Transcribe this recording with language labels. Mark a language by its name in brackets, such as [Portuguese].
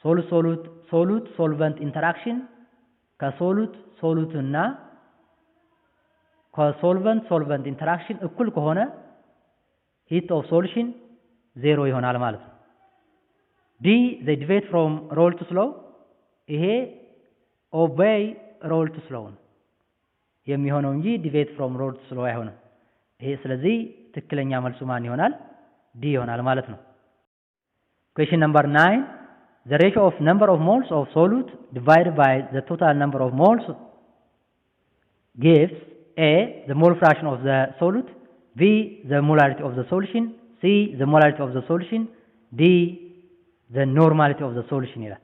[Amharic] solute solvent interaction ከሶሉት ሶሉት እና ከሶልቨንት ሶልቨንት ኢንተራክሽን እኩል ከሆነ heat of solution 0 ይሆናል ማለት ነው። [English] D, they deviate from roll to slow. [Amharic] ይሄ obey roll to slow ነው የሚሆነው እንጂ [English] deviate from roll to slow [Amharic] አይሆንም። ይሄ ስለዚህ ትክክለኛ መልሱ ማን ይሆናል? D ይሆናል ማለት ነው። [English] Question number 9. The ratio of number of moles of solute divided by the total number of moles gives A, the mole fraction of the solute, B, the molarity of the solution, C, the molarity of the solution, D, the normality of the solution.